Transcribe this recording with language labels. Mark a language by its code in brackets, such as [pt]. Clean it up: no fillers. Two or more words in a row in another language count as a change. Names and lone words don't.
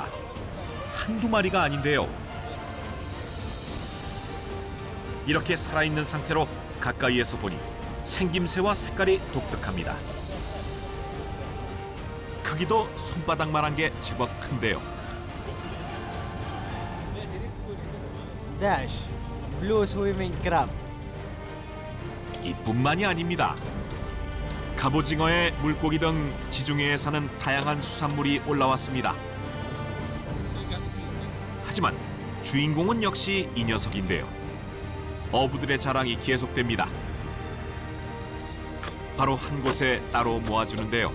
[ko] 한두 마리가 아닌데요. 이렇게 살아있는 상태로 가까이에서 보니 생김새와 색깔이 독특합니다. 크기도 손바닥만한 게 제법 큰데요. [en] 11 blue swimming crab. [ko] 이뿐만이 아닙니다. 갑오징어에 물고기 등 지중해에 사는 다양한 수산물이 올라왔습니다. 하지만 주인공은 역시 이 녀석인데요. 어부들의 자랑이 계속됩니다. 바로 한 곳에 따로 모아주는데요.